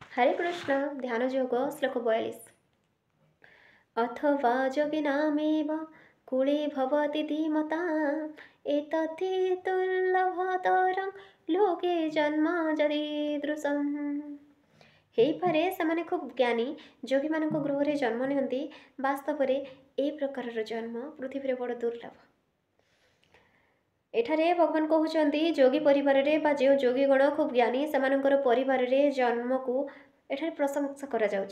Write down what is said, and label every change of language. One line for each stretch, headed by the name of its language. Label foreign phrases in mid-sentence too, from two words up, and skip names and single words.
Sanskrit: हरे कृष्ण ध्यान योग श्लोक 42। अथवा योगिनामेव कुले भवति धीमताम् एतद्धि दुर्लभतरं लोके जन्म यदीदृशम्।
Odia: ହେଇପାରେ ସେମାନେ ଖୁବ୍ ଜ୍ଞାନୀ ଯୋଗୀମାନଙ୍କ ଗୃହରେ ଜନ୍ମ ନିଅନ୍ତି। ବାସ୍ତବରେ ଏ ପ୍ରକାରର ଜନ୍ମ ପୃଥିବୀରେ ବଡ଼ ଦୁର୍ଲଭ। ଏଠାରେ ଭଗବାନ କହୁଛନ୍ତି ଯୋଗୀ ପରିବାରରେ ବା ଯେଉଁ ଯୋଗୀଗଣ ଖୁବ୍ ଜ୍ଞାନୀ ସେମାନଙ୍କର ପରିବାରରେ ଜନ୍ମକୁ ଏଠାରେ ପ୍ରଶଂସା କରାଯାଉଛି।